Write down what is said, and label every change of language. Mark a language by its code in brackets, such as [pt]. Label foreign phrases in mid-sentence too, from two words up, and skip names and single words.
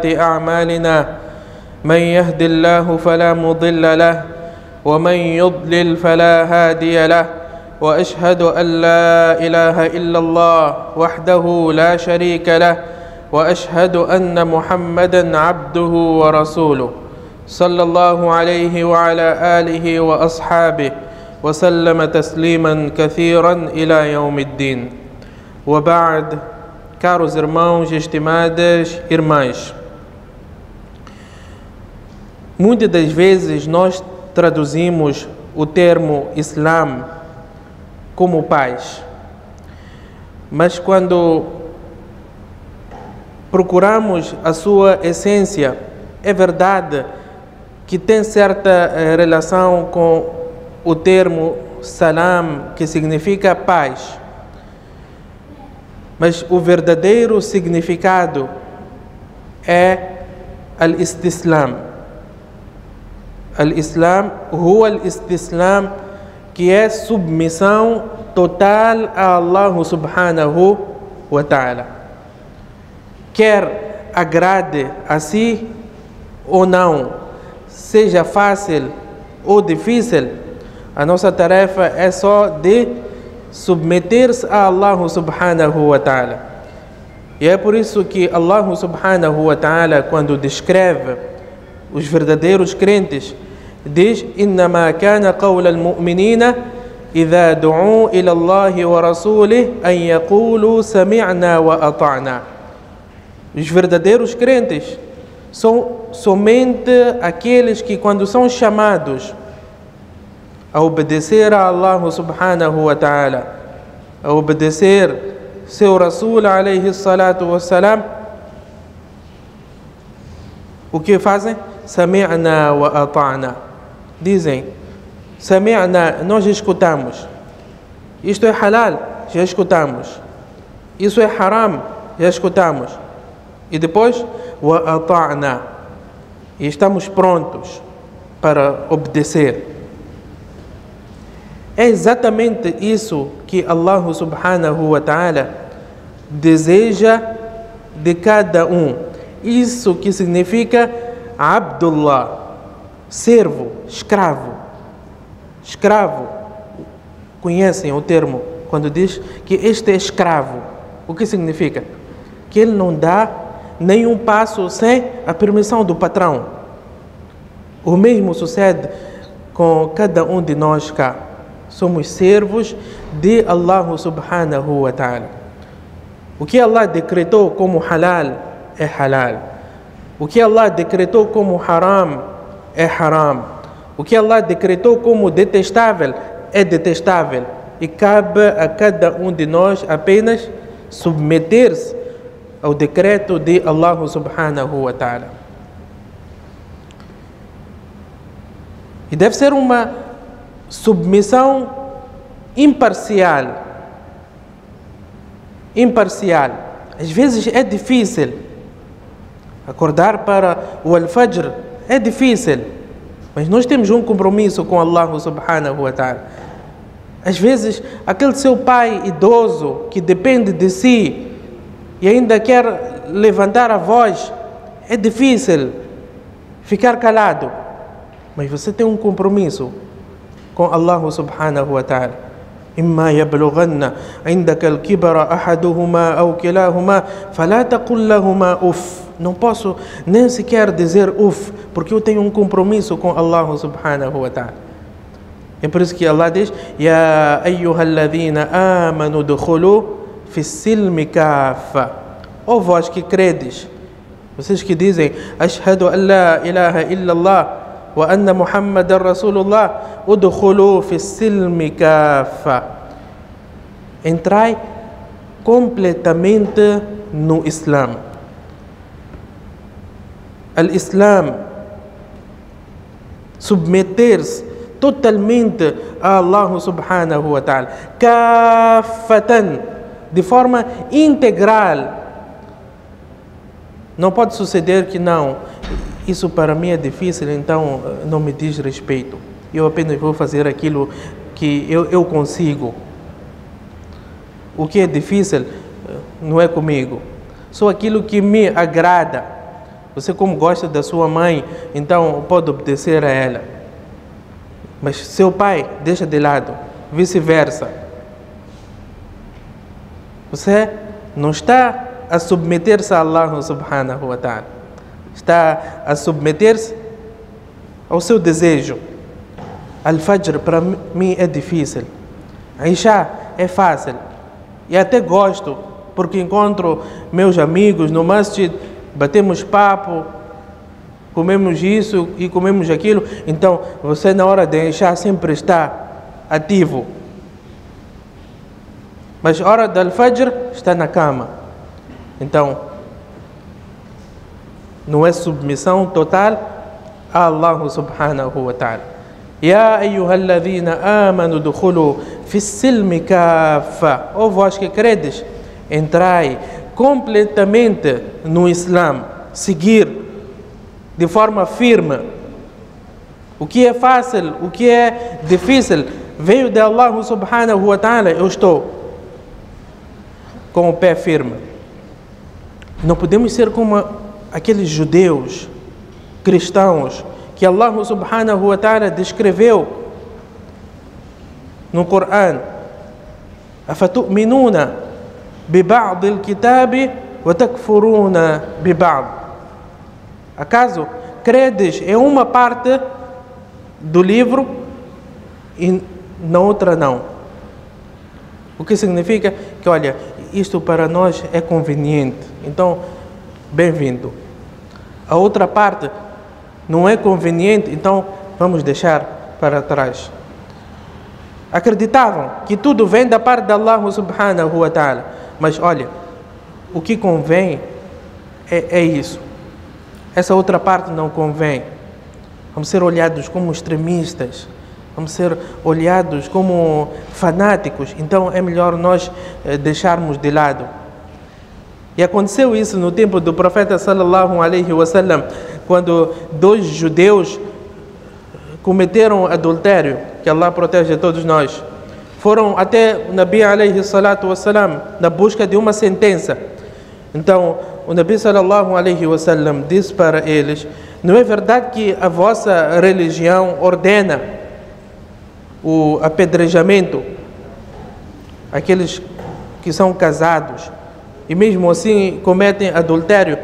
[ar] أعمالنا من يهد الله فلا مضل له ومن يضلل فلا هادي له وأشهد أن لا إله إلا الله وحده لا شريك له وأشهد أن محمدا عبده ورسوله صلى الله عليه وعلى آله وأصحابه وسلم تسليما كثيرا إلى يوم الدين. وبعد, [pt] caros irmãos e estimadas irmãs, muitas das vezes nós traduzimos o termo Islam como paz, mas quando procuramos a sua essência, é verdade que tem certa relação com o termo salam, que significa paz, mas o verdadeiro significado é al-istislam. [ar] الإسلام هو الاستسلام, [pt] que é submissão total a [ar] الله سبحانه وتعالى. [pt] Quer agrade a si ou não, seja fácil ou difícil, a nossa tarefa é só de submeter-se a [ar] الله سبحانه وتعالى. [pt] E é por isso que [ar] الله سبحانه وتعالى, [pt] quando descreve os verdadeiros crentes, diz: [ar] إنما كان قول المؤمنين إذا دعوا إلى الله ورسوله أن يقولوا سمعنا وأطعنا. [pt] Os verdadeiros crentes são somente aqueles que, quando são chamados a obedecer a [ar] الله سبحانه وتعالى, [pt] a obedecer seu [ar] رسول عليه الصلاة والسلام, [pt] o que fazem? [ar] سمعنا وأطعنا. [pt] Dizem: Sami'na, nós escutamos. Isto é halal, já escutamos. Isso é haram, já escutamos. E depois, [ar] وأطعنا, [pt] e estamos prontos para obedecer. É exatamente isso que [ar] الله سبحانه وتعالى [pt] deseja de cada um. Isso que significa Abdullah, servo, escravo. Escravo, conhecem o termo quando diz que este é escravo. O que significa? Que ele não dá nenhum passo sem a permissão do patrão. O mesmo sucede com cada um de nós cá. Somos servos de [ar] الله سبحانه وتعالى. [pt] O que Allah decretou como halal é halal. O que Allah decretou como haram é haram. O que Allah decretou como detestável é detestável. E cabe a cada um de nós apenas submeter-se ao decreto de [ar] الله سبحانه وتعالى. [pt] E deve ser uma submissão imparcial. Imparcial. Às vezes é difícil. Acordar para o al-fajr é difícil. Mas nós temos um compromisso com [ar] الله سبحانه وتعالى. [pt] Às vezes, aquele seu pai idoso que depende de si e ainda quer levantar a voz, é difícil ficar calado. Mas você tem um compromisso com [ar] الله سبحانه وتعالى. إما يبلغن عندك الكبر أحدهما أو كلاهما فلا تقل لهما أف. [pt] Não posso nem sequer dizer uf, porque eu tenho um compromisso com [ar] الله سبحانه وتعالى. [pt] É por isso que Allah diz: [ar] يا أيها الذين آمنوا ادخلوا في السلم كافة. [pt] Ó vós que credes, vocês que dizem [ar] أشهد أن لا إله إلا الله وأن محمد رسول الله ادخلوا في السلم كافة. [pt] Entrai completamente no Islam. Al-Islam, submeter-se totalmente a [ar] الله سبحانه وتعالى كافة, [pt] de forma integral. Não pode suceder que não, isso para mim é difícil, então não me diz respeito. Eu apenas vou fazer aquilo que eu consigo. O que é difícil não é comigo. Só aquilo que me agrada. Você, como gosta da sua mãe, então pode obedecer a ela. Mas seu pai deixa de lado, vice-versa. Você não está a submeter-se a [ar] الله سبحانه وتعالى. [pt] Está a submeter-se ao seu desejo. Al-Fajr para mim é difícil. Isha é fácil. E até gosto, porque encontro meus amigos no masjid, batemos papo, comemos isso e comemos aquilo. Então, você na hora de Isha sempre está ativo. Mas a hora do Al-Fajr está na cama. Então, não é submissão total a [ar] الله سبحانه وتعالى. يا أيها الذين آمنوا ادخلوا في السلم كافة. [pt] Ó vós que credes, entrai completamente no Islã, seguir de forma firme. O que é fácil, o que é difícil, veio de [ar] الله سبحانه وتعالى. [pt] Eu estou com o pé firme. Não podemos ser como aqueles judeus, cristãos, que [ar] الله سبحانه وتعالى [pt] descreveu no Corão. [ar] أفتؤمنون ببعض الكتاب وتكفرون ببعض. [pt] Acaso credes em uma parte do livro e na outra não? O que significa que, olha, isto para nós é conveniente, então bem-vindo. A outra parte não é conveniente, então vamos deixar para trás. Acreditavam que tudo vem da parte de [ar] الله سبحانه وتعالى. [pt] Mas olha, o que convém é isso. Essa outra parte não convém. Vamos ser olhados como extremistas. Vamos ser olhados como fanáticos. Então é melhor nós deixarmos de lado. E aconteceu isso no tempo do profeta [ar] صلى الله عليه وسلم, [pt] quando dois judeus cometeram adultério, que Allah protege todos nós. Foram até o [ar] النبي عليه الصلاة والسلام [pt] na busca de uma sentença. Então o [ar] النبي صلى الله عليه وسلم [pt] disse para eles: não é verdade que a vossa religião ordena o apedrejamento aqueles que são casados e mesmo assim cometem adultério?